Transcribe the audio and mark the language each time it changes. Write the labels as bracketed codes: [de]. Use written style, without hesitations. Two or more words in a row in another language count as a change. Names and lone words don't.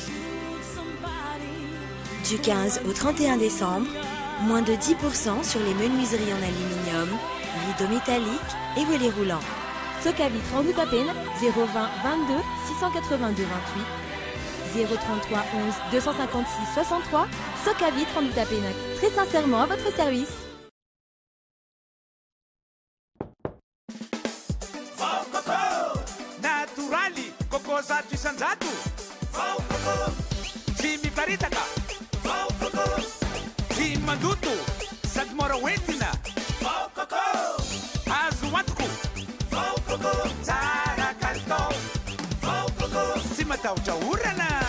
[fr] Du 15 au 31 décembre, moins de 10% sur les menuiseries en aluminium, rideaux métalliques et volets roulants. Socavitre en Utapénac, 020 22 682 28, 033 11 256 63, Socavitre en Utapénac. Très sincèrement à votre service. [mg] Zato isanjato vao coco tsy miparitaka vao coco tsy mandoto sady mora hoentina vao coco azo antoko vao coco tsara kalitao matahotra orana